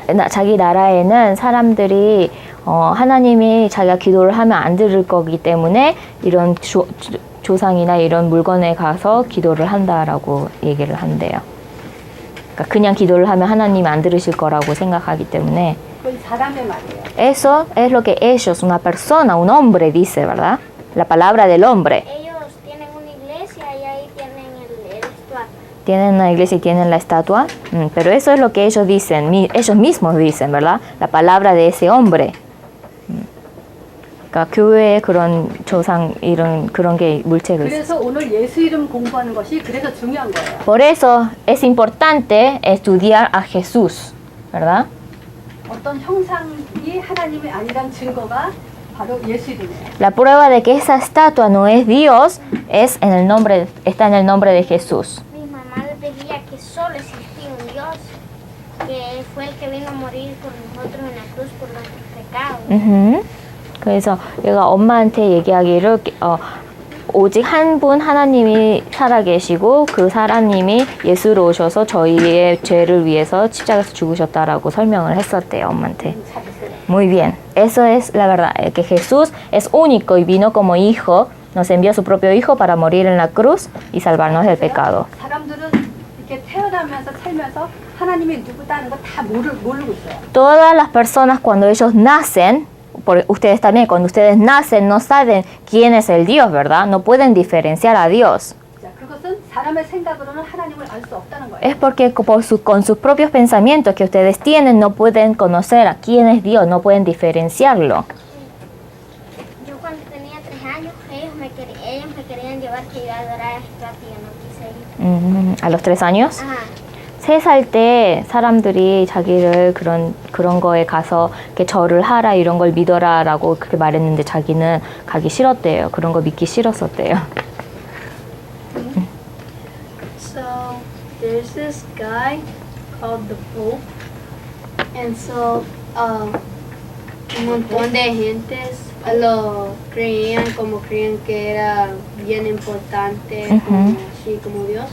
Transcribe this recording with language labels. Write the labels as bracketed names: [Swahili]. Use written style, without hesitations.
[Korean] 자기 나라에는 사람들이 하나님이 자기가 기도를 하면 안 들을 거기 때문에 이런 조상이나 이런 물건에 가서 기도를 한다라고 얘기를 한대요. 그러니까 그냥 기도를 하면 하나님이 안 들으실 거라고 생각하기 때문에 그건 사람의 말이에요. [Spanish] eso es lo que ellos, una persona, un hombre dice, ¿verdad? La palabra del hombre. Ellos tienen una iglesia y ahí tienen el estatua. Tienen una iglesia y tienen la estatua, pero eso es lo que ellos dicen, ellos mismos dicen, ¿verdad? La palabra de ese hombre. [Korean] 그러니까 교회에 그런 조상 그런 게 물체가 있어요. 그래서 오늘 예수 이름 공부하는 것이 그래서 중요한 거예요. [Spanish] Por eso es importante estudiar a Jesús, ¿verdad? [Korean] 어떤 형상이 하나님이 아니란 증거가 바로 예수 이름이에요. [Spanish] La prueba de que esa estatua no es Dios está en el nombre de Jesús. Mi mamá les decía que solo existía un Dios, que fue el que vino a morir por nosotros en la cruz por nuestros pecados. [Korean] 그래서 얘가 엄마한테 얘기하기를 오직 한 분 하나님이 살아계시고 그 하나님이 예수로 오셔서 저희의 죄를 위해서 십자가에서 죽으셨다라고 설명을 했었대요, 엄마한테. [Spanish] Muy bien, eso es la verdad, que Jesús es único y vino como hijo nos envió a su propio Hijo para morir en la cruz y salvarnos del pecado. [Korean] 사람들은 이렇게 태어나면서 살면서 하나님이 누구다는 거 다 모르고 있어요. [Spanish] Todas las personas cuando ellos nacen, ustedes también, cuando ustedes nacen no saben quién es el Dios, ¿verdad? No pueden diferenciar a Dios. [Korean] 자, 그것은 사람의 생각으로는 하나님을 알 수 없다는 거예요. [Spanish] Es porque con sus propios pensamientos que ustedes tienen no pueden conocer a quién es Dios, no pueden diferenciarlo. Yo cuando tenía 3 años, ellos me querían llevar que yo adorara a Jesús y yo no quise ir. A los 3 años. Ajá. [Korean] 3살 때 사람들이 자기를 그런 거에 가서 이렇게 절을 하라 이런 걸 믿어라라고 그렇게 말했는데 자기는 가기 싫었대요. 그런 거 믿기 싫었었대요. [English] So there's this guy called the Pope, and so [Spanish] un montón de gentes lo creían que era bien importante, como, así como Dios,